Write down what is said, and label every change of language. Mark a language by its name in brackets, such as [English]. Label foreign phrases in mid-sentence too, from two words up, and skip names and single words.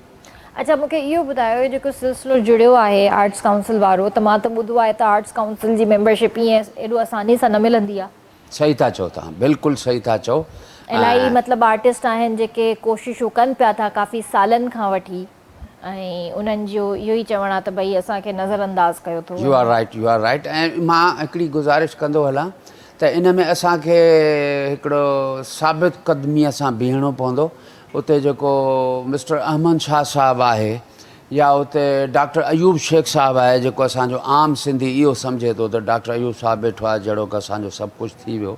[Sindhi] अच्छा, मूंखे इहो ॿुधायो, जेको सिलसिलो जुड़ियो आहे आर्ट्स काउंसिल वारो, त मां त ॿुधो आहे त आर्ट्स काउंसिल जी मेंबरशिप ईअं एॾो आसानी सां न मिलंदी आहे। सही था चओ तव्हां, बिल्कुलु सही था चओ। इलाही मतिलबु आर्टिस्ट आहिनि जेके कोशिशूं कनि पिया था काफ़ी सालनि खां वठी, ऐं उन्हनि जो इहो ई चवणु आहे त भई असांखे नज़रअंदाज़ कयो थो। [English] You are right. [Sindhi] ऐं मां हिकिड़ी गुज़ारिश कंदो हलां त इन में असांखे हिकिड़ो साबित क़दमीअ सां बीहणो पवंदो। उते जेको मिस्टर अहमद शाह साहबु आहे, या उते डॉक्टर अयूब शेख साहबु आहे, जेको असांजो आम सिंधी इहो सम्झे थो त डॉक्टर अयूब साहबु वेठो आहे जहिड़ो की असांजो सभु कुझु थी वियो।